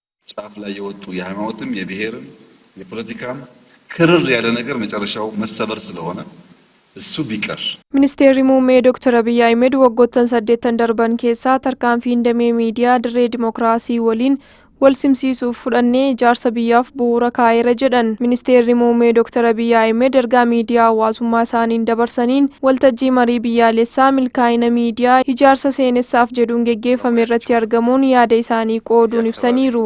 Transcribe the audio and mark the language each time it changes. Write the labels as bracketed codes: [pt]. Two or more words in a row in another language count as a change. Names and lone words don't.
[am] ጫፍ ላይ የወጡ የሃይማኖትም የብሔርም የፖለቲካም ክርር ያለ ነገር መጨረሻው መሰበር ስለሆነ እሱ ቢቀር [om] Ministeerri muummee Dr. Abiy Ahmed waggoottan 8 darban keessaa tarkaanfiin damee miidiyaa dirree dimookiraasii waliin wal simsiisuuf fudhannee ijaarsa biyyaaf bu'uura kaa'eera jedhan. Ministeerri muummee Dr. Abiy Ahmed ergaa miidiyaa hawaasummaa isaaniin dabarsaniin waltajjii marii biyyaalessaa milkaa'ina miidiyaa ijaarsa seenessaaf jedhuun geggeeffame irratti argamuun yaada isaanii qooduun ibsaniiru.